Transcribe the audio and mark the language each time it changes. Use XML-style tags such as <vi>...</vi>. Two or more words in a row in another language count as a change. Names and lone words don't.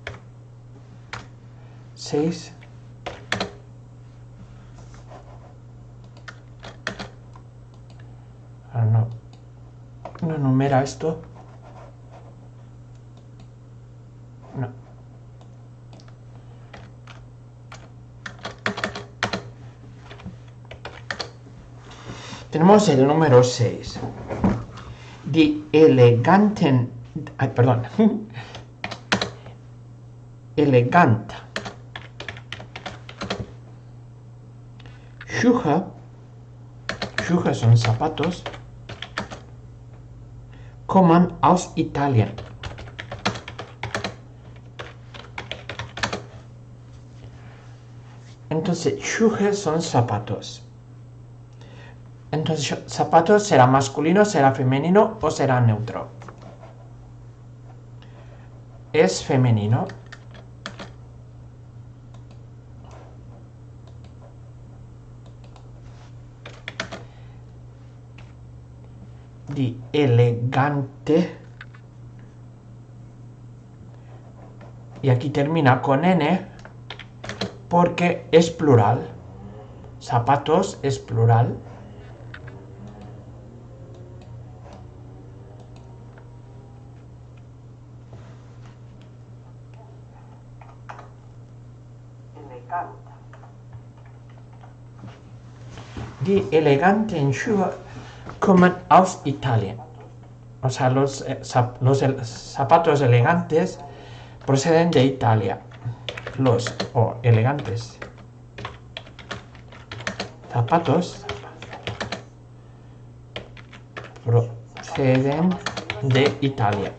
<es>6. No numera esto. No. Tenemos el número 6.</es> <de>Die eleganten...</de> <es>Ay, perdón.</es> <de>Elegant. Schuhe.</de> <es>Schuhe son zapatos.</es> <de>Kommen aus Italien.</de> <es>Entonces, Schuhe son zapatos. Entonces, zapatos será masculino, será femenino o será neutro. Es femenino.</es> <de>Die elegante.</de> <es>Y aquí termina con N porque es plural. Zapatos es plural.</es> <de>Die eleganten Schuhe kommen aus Italien.</de> <es>O sea, los zapatos elegantes proceden de Italia. Los elegantes zapatos proceden de Italia.</es>